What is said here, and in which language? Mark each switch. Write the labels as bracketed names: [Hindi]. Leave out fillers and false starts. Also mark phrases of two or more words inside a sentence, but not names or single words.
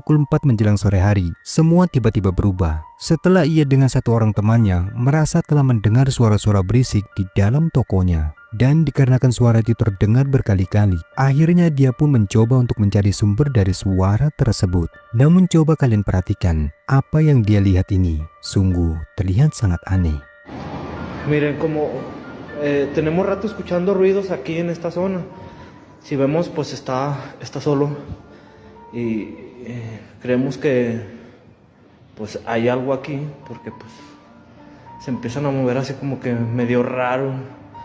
[Indonesian] pukul 4 menjelang sore hari, semua tiba-tiba berubah. Setelah ia dengan satu orang temannya merasa telah mendengar suara-suara berisik di dalam tokonya. Dan dikarenakan suara itu terdengar berkali-kali, akhirnya dia pun mencoba untuk mencari sumber dari suara tersebut. Namun coba kalian perhatikan, apa yang dia lihat ini sungguh terlihat sangat aneh. [Spanish] Miren, como tenemos rato escuchando ruidos aquí en esta zona. Si vemos, pues está solo. Y creemos que pues hay algo aquí, porque pues se empiezan a mover así como que medio raro.